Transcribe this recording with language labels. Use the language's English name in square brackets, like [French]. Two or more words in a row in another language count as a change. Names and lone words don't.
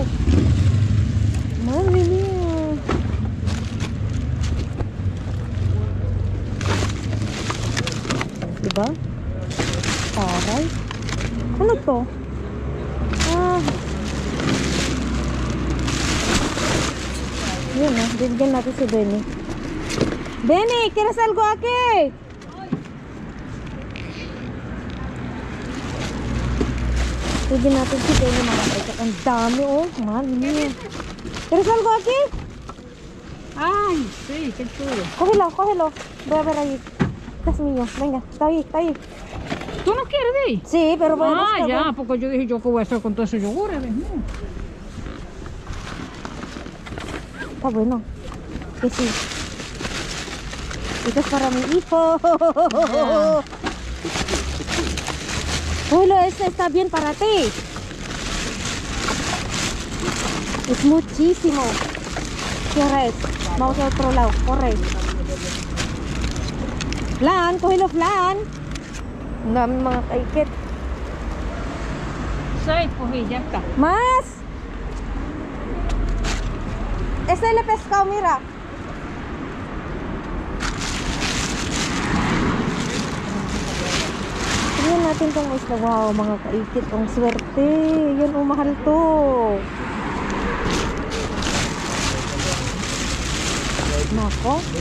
[Filipino] Mami niya. Diba? Taray. Ano to? Ah. Yun oh. Bibigyan natin si Benny. Benny, [Spanish] ¿quieres algo aquí? [Filipino] Bibigyan natin si Benny mga kaikit. Ang dami oh. Mami. [Spanish] ¿Quieres algo aquí? Ay, sí, qué chulo. Cógelo. Voy a ver ahí. Este es mío. Venga, está ahí. ¿Tú no quieres de ahí? Sí, pero voy a Ah, buscar. ya, porque yo dije, ¿yo qué voy a hacer con todos esos yogures? No. Está bueno. Que sí. Esto es para mi hijo. Julio, este está bien para ti. Es muchísimo. ¿Quieres? Vamos a otro lado. Corre. Flan, cógelo flan. [Filipino] Ang dami mga kaikit. [Spanish] 6, pues y ya está. Más. Este le pescado, mira. [Filipino] Tingnan natin tong isla. Wow, mga kaikit. Ang swerte. Yan, mahal to. Nako.